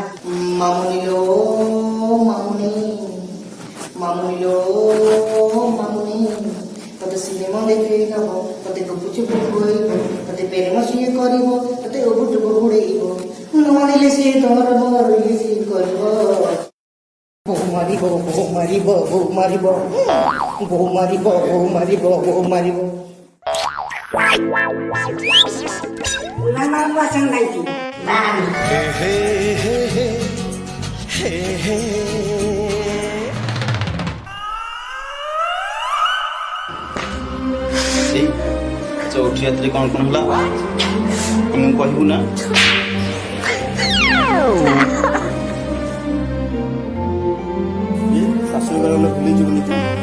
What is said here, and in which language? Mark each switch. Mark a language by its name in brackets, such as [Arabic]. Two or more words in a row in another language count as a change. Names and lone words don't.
[Odia] ମାମୁନିଲୋ ମାମୁନି ମାମୁନିଲୋ ମାମୁନି ତତେ ସିନେମା ଦେଖେଇ ଦବ ତତେ ଗୁପୁଚୁପୁ ଖୁଆଇବ ତତେ ପ୍ରେମ ସିଏ କରିବ ତତେ ଉବୁଟୁବୁ ଉଡେଇବ ନ ମାନିଲେ ସିଏ ତୋର ମରିଲେ ସିଏ କରିବ ବୋଉ ମାରିବ ବୋଉ ମାରିବ ବୋଉ ମାରିବ ବୋଉ ମାରିବ ବୋଉ ମାରିବ ବୋଉ ମାରିବ [Marathi] मला पसंद नाही लहान [Odia] ଚଉଠି ରାତିରେ କଣ କଣ ହେଲା ଆମକୁ କହିବୁ ନା ଶାଶୁ ଘର ଗଲେ ଭୁଲି ଯିବୁନି ତୁ